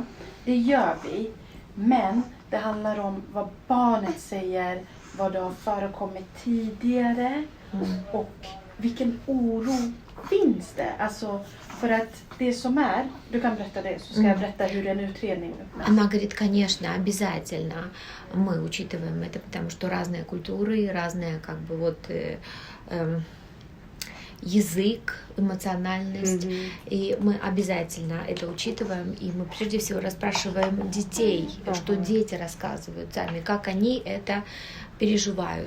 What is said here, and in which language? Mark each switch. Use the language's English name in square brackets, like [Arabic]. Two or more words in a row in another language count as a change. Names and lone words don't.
[Swedish] Det gör vi. Men det handlar om vad barnet säger, vad det har förekommit tidigare och vilken oro finns det. Alltså för att det som är, du kan berätta det så ska jag berätta hur en utredning uppmäts. [Russian] Она говорит, конечно, обязательно мы учитываем это, потому что разные культуры, разные как бы вот язык, эмоциональность, и мы обязательно это учитываем, и мы прежде всего расспрашиваем детей, что дети рассказывают сами, как они это переживают.